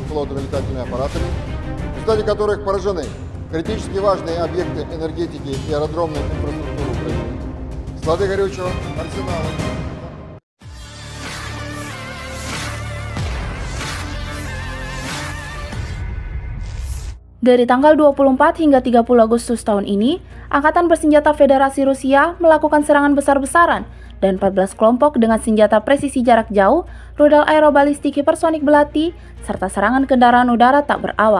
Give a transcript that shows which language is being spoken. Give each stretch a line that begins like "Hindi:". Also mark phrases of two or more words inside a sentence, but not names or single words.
Russian: беспилотными летательными аппаратами, в результате которых поражены критически важные объекты энергетики и аэродромной инфраструктуры Украины, склады горючего, арсеналы.
Indonesian: Dari tanggal 24 hingga 30 Agustus tahun ini, Angkatan Bersenjata Federasi Rusia melakukan serangan besar-besaran dan 14 kelompok dengan senjata presisi jarak jauh, rudal aerobalistik hipersonik belati, serta serangan kendaraan udara tak berawak.